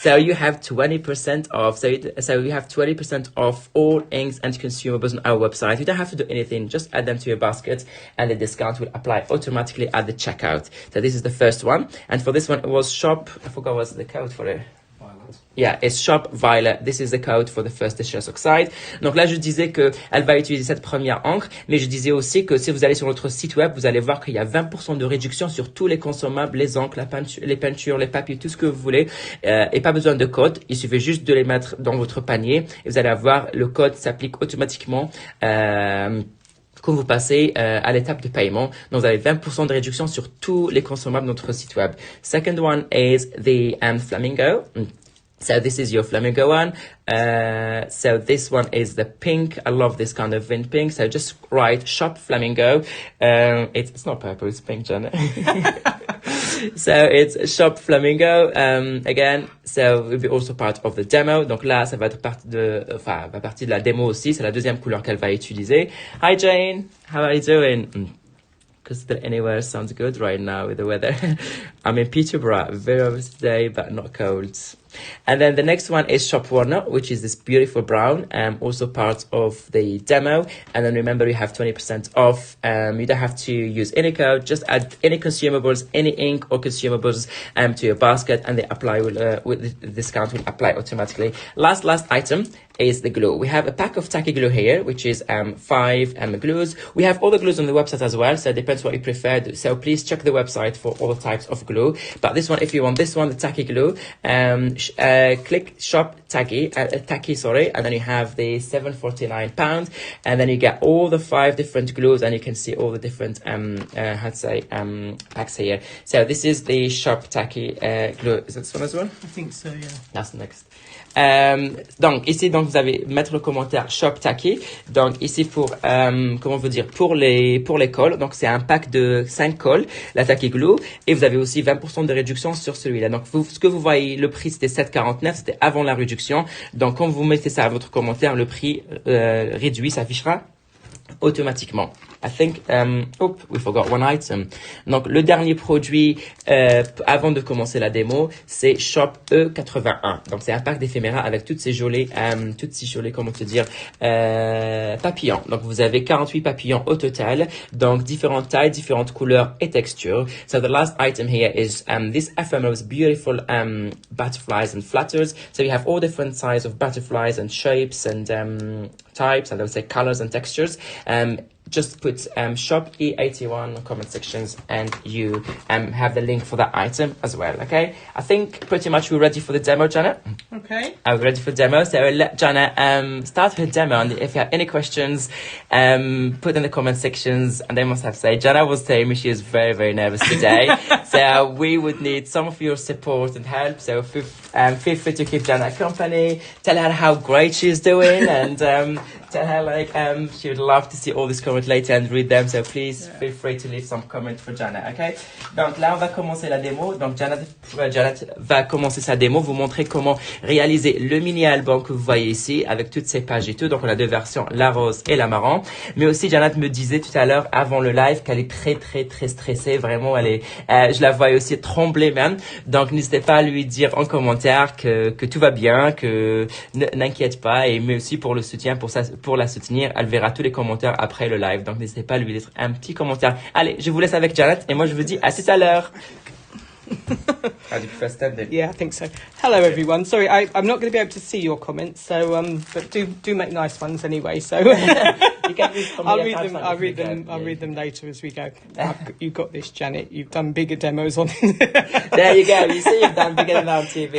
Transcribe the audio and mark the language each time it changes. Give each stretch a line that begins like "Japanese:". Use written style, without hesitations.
English: So you have 20% off. So you have 20% off all inks and consumables on our website. You don't have to do anything. Just add them to your basket and the discount will apply automatically at the checkout. So this is the first one. And for this one, it was shop. I forgot what's the code for it. Yeah, it's shop Violet. This is the code for the first distress oxide.
French: Donc là, je disais que elle va utiliser cette première encre, mais je disais aussi que si vous allez sur notre site web, vous allez voir qu'il y a 20% de réduction sur tous les consommables, les encres, les peintures, les papiers, tout ce que vous voulez, et pas besoin de code. Il suffit juste de les mettre dans votre panier et vous allez avoir le code s'applique automatiquement. Quand vous passez à l'étape de paiement. Donc, vous avez 20% de réduction sur tous les consommables de notre site web.
English: Second one is the Flamingo. So this is your flamingo one. So this one is the pink. I love this kind of mint pink. So just write shop flamingo. It's not purple, it's pink, Janet. So it's shop flamingo. Again, so will be also part of the demo.
French: Donc là, ça va être partie de la démo aussi. C'est la deuxième couleur qu'elle va utiliser.
English: Hi Jane, how are you doing? Because still anywhere sounds good right now with the weather. I'm in Peterborough, very obvious today, but not cold. And then the next one is Shop Warner, which is this beautiful brown, also part of the demo. And then remember, you have 20% off. You don't have to use any code, just add any consumables, any ink or consumables to your basket, and they apply with the discount will apply automatically. Last item is the glue. We have a pack of tacky glue here, which is 5 glues. We have all the glues on the website as well, so it depends what you prefer. So please check the website for all the types of glue. But this one, if you want this one, the tacky glue, click shop tacky, and then you have the £7.49, and then you get all the 5 different glues, and you can see all the different packs here. So this is the shop tacky glue. Is this one as well? I think so, yeah. That's next.
French: Donc ici vous avez mettre le commentaire shop tacky. Donc ici pour comment vous dire, pour les cols. Donc c'est un pack de 5 cols, la tacky glue, et vous avez aussi 20% de réduction sur celui-là. Donc ce que vous voyez, le prix c'était 7,49, c'était avant la réduction. Donc quand vous mettez ça à votre commentaire, le prix réduit s'affichera automatiquement.
English: I think, we forgot one item.
French: Donc, le dernier produit, avant de commencer la démo, c'est Shop E81. Donc, c'est un pack d'éphémera avec toutes ces jolies, comment te dire, papillons. Donc, vous avez 48 papillons au total. Donc, différentes tailles, différentes couleurs et textures.
English: So, the last item here is, this ephemera with beautiful, butterflies and flutters. So, you have all different sizes of butterflies and shapes and, types, and I would say colors and textures. Just put shop E81 comment sections, and you have the link for that item as well. Okay, I think pretty much we're ready for the demo, Janet. Okay, we're ready for demo, so I'll let Janet start her demo, and if you have any questions, put in the comment sections. And I must have to say, Janet was telling me she is very, very nervous today. So we would need some of your support and help, so feel free to keep Janet company, tell her how great she's doing, and tell her she would love to see all these comments later and read them, so please feel free to leave some comment for Janet, okay?
French: Donc là, on va commencer la démo. Donc Janet va commencer sa démo, vous montrer comment réaliser le mini-album que vous voyez ici, avec toutes ces pages et tout. Donc on a deux versions, la rose et la marron. Mais aussi, Janet me disait tout à l'heure, avant le live, qu'elle est très, très, très stressée. Vraiment, elle est, je la voyais aussi trembler même. Donc n'hésitez pas à lui dire en commentaire que tout va bien, que n'inquiète pas, et mais aussi pour le soutien, pour la soutenir. Elle verra tous les commentaires après le live. Donc n'hésitez pas à lui laisser un petit commentaire. Allez, je vous laisse avec Janet, et moi je vous dis à tout à l'heure.
English: How do you press that then? Yeah, I think so. Hello, everyone. Sorry, I'm not going to be able to see your comments, so but do make nice ones anyway. So You can read from I'll read them later as we go. You've got this, Janet. You've done bigger demos on. There you go. You see, you've done bigger than on TV.